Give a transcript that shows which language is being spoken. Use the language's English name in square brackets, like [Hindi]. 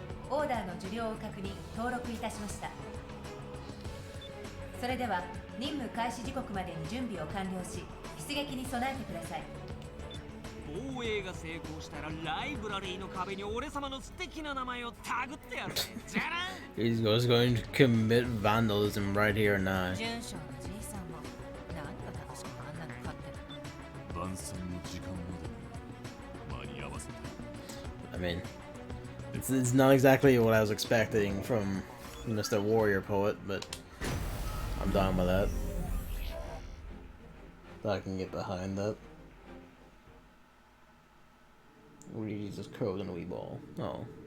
[Japanese] オーダーの受領を確認登録いたしました。それでは任務開始時刻までに準備を完了し出撃に備えてください。防衛が成功したらライブラリーの壁に俺様の素敵な名前をタグってやる。じゃらん。 [English] He's just going to commit vandalism right here and now. [Japanese] 準将のじいさんも何が楽しくあんなの買ってる。晩餐の時間までに間に合わせて [English] I mean, it's not exactly what I was expecting from Mr. Warrior Poet, but I'm down with that. I can get behind that. He's just curled in a wee ball. Oh.